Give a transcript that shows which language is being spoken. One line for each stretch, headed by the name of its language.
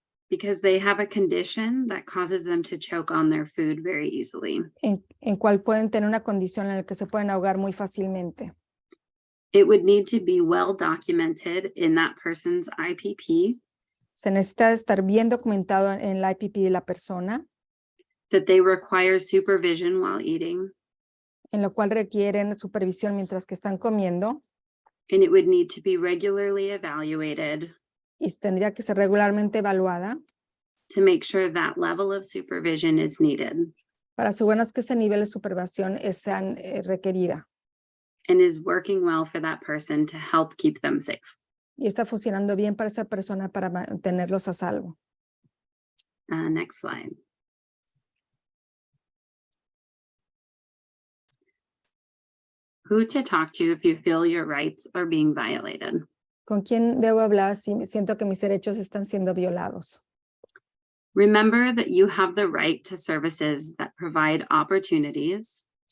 English: because they have a condition that causes them to choke on their food very easily.
Spanish: en cual pueden tener una condición en la que se pueden ahogar muy fácilmente.
English: It would need to be well documented in that person's IPP
Spanish: Se necesita estar bien documentado en la IPP de la persona,
English: that they require supervision while eating,
Spanish: en lo cual requieren supervisión mientras que están comiendo
English: and it would need to be regularly evaluated
Spanish: y tendría que ser regularmente evaluada
English: to make sure that level of supervision is needed
Spanish: para asegurarnos que ese nivel de supervisión sea requerida
English: and is working well for that person to help keep them safe.
Spanish: y está funcionando bien para esa persona para mantenerlos a salvo.
English: Next slide. Who to talk to if you feel your rights are being violated.
Spanish: ¿Con quién debo hablar si siento que mis derechos están siendo violados?
English: Remember that you have the right to services that provide opportunities